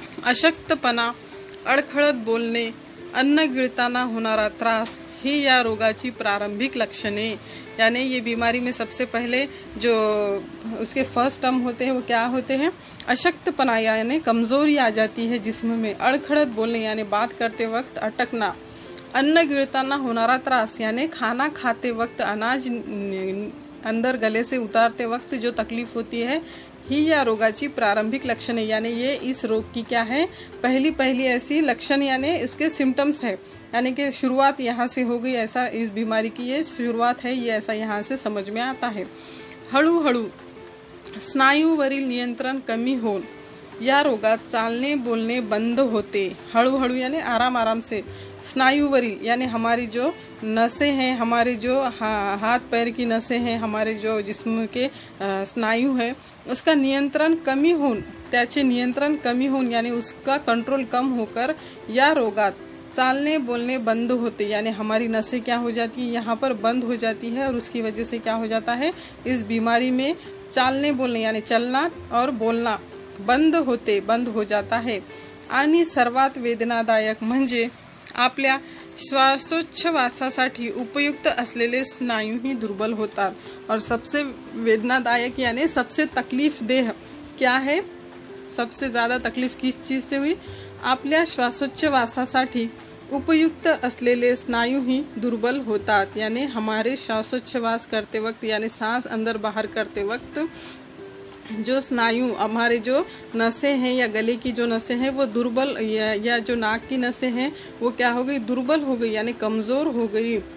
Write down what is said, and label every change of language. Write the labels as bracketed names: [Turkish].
[Marathi] अशक्तपणा, अडखळत बोलणे, अन्न गिळताना होणारा त्रास ही या रोगाची प्रारंभिक लक्षणे, [Hindi] यानी ये बीमारी में सबसे पहले जो उसके फर्स्ट टर्म होते हैं वो क्या होते हैं, अशक्तपना यानी कमज़ोरी आ जाती है जिस्म में, अड़खड़त बोलने यानी बात करते वक्त अटकना, [Marathi] अन्न गिळताना होणारा त्रास [Hindi] यानी खाना खाते वक्त अनाज अंदर गले से उतारते वक्त जो तकलीफ होती है [Marathi] ही या रोगाची प्रारंभिक लक्षणे, [Hindi] यानी ये इस रोग की क्या है, पहली ऐसी लक्षण यानी इसके सिम्टम्स है, यानी कि शुरुआत यहाँ से हो गई, ऐसा इस बीमारी की ये शुरुआत है, ये ऐसा यहाँ से समझ में आता है। [Marathi] हळूहळू स्नायूवरील नियंत्रण कमी होऊन या रोगात चालने बोलणे बंद होते। [Hindi] हळूहळू यानी आराम से, स्नायूवरील यानी हमारी जो नसें हैं, हमारे जो हाथ पैर की नसें हैं, हमारे जो जिस्म के स्नायु है, उसका [Marathi] नियंत्रण कमी होऊन, त्याचे नियंत्रण कमी होऊन [Hindi] यानी उसका कंट्रोल कम होकर [Marathi] या रोगात चालने बोलने बंद होते, [Hindi] यानी हमारी नसें क्या हो जाती है, यहाँ पर बंद हो जाती है, और उसकी वजह से क्या हो जाता है, इस बीमारी में चालने बोलने यानी चलना और बोलना बंद हो जाता है। [Marathi] आणि सर्वात वेदनादायक म्हणजे आपल्या श्वासोच्छवासासाठी उपयुक्त असलेले स्नायूही दुर्बल होतात। [Hindi] और सबसे वेदनादायक यानी सबसे तकलीफ देह क्या है, सबसे ज़्यादा तकलीफ किस चीज़ से हुई, [Marathi] आपल्या श्वासोच्छवासासाठी उपयुक्त असलेले स्नायूही दुर्बल होतात, [Hindi] यानी हमारे श्वासोच्छवास करते वक्त यानी सांस अंदर बाहर करते वक्त जो स्नायु, हमारे जो नसें हैं या गले की जो नसें हैं वो दुर्बल, या जो नाक की नसें हैं वो क्या हो गई, दुर्बल हो गई यानी कमज़ोर हो गई।